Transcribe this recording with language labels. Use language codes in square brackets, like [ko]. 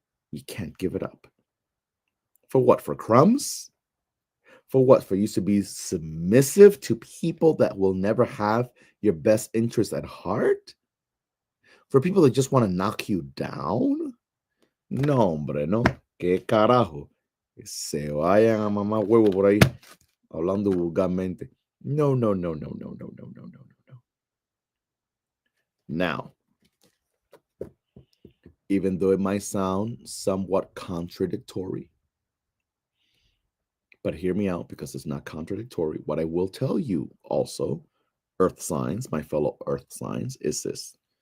[en] You can't give it up. For what? For crumbs? For what? For you to be submissive to people that will never have your best interest at heart? For people that just want to knock you down? [es] No, hombre, no. ¿Qué carajo? Se vayan a mamar huevo por ahí, hablando vulgarmente. No, no, no, no, no, no, no, no, no, no, no. [en] Now, even though it might sound somewhat contradictory, but hear me out because it's not contradictory. What I will tell you also, earth signs, my fellow earth signs, is this.